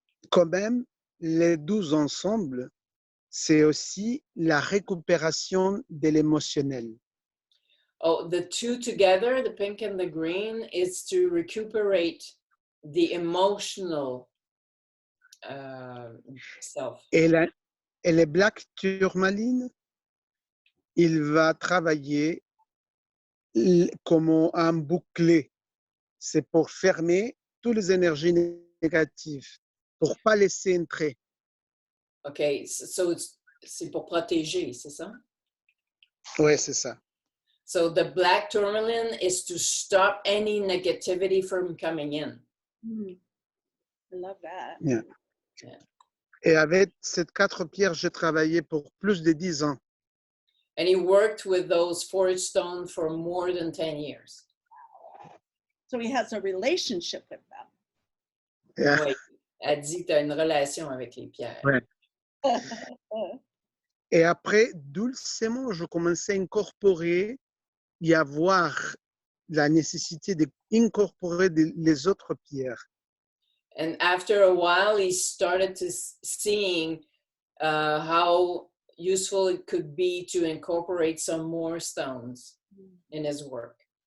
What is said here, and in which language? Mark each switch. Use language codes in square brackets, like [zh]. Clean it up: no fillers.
[fr] Quand même, les 12 ensemble, c'est aussi la récupération de l'émotionnel. [en] Oh, the 2 together, the pink and the green, is to recuperate the emotional self. [fr] Et le black tourmaline, il va travailler comme un bouclier. C'est pour fermer toutes les énergies négatives, pour ne pas laisser entrer. [en] Okay, so [fr] c'est pour protéger, c'est ça? Oui, c'est ça. [en] So the black tourmaline is to stop any negativity from coming in. Mm. I love that. Yeah. Yeah. [fr] Et avec ces 4 pierres, j'ai travaillé pour plus de 10 ans. [en] And he worked with those 4 stones for more than 10 years. So he has a relationship with them. Yeah. [fr] Oui, elle dit que tu as une relation avec les pierres. Ouais. Et après, doucement, je commençais à incorporer et à voir la nécessité d'incorporer les autres pierres. [en] And after a while, he started to seeing how useful it could be to incorporate some more stones in his work.